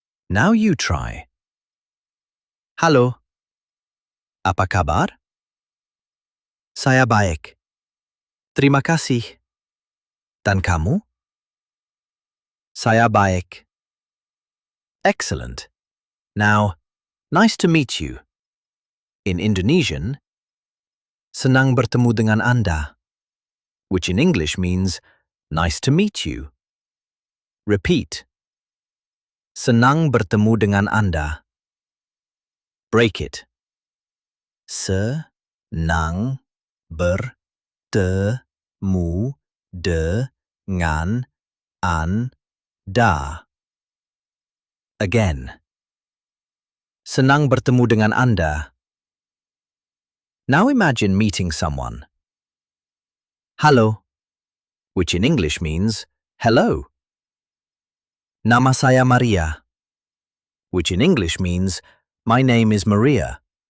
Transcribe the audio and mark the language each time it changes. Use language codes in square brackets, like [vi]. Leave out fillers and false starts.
[en] Now you try. [id] Halo, apa kabar? Saya baik. Terima kasih. Dan kamu? Saya baik. [en] Excellent. Now, nice to meet you. In Indonesian, [id] senang bertemu dengan Anda, [en] which in English means nice to meet you. Repeat. [id] Senang bertemu dengan Anda. [en] Break it. [id] Senang bertemu dengan Anda. [en] Again. [id] Senang bertemu dengan Anda. [en] Now imagine meeting someone. Halo, which in English means hello. [id] Nama saya Maria, [en] which in English means my name is Maria.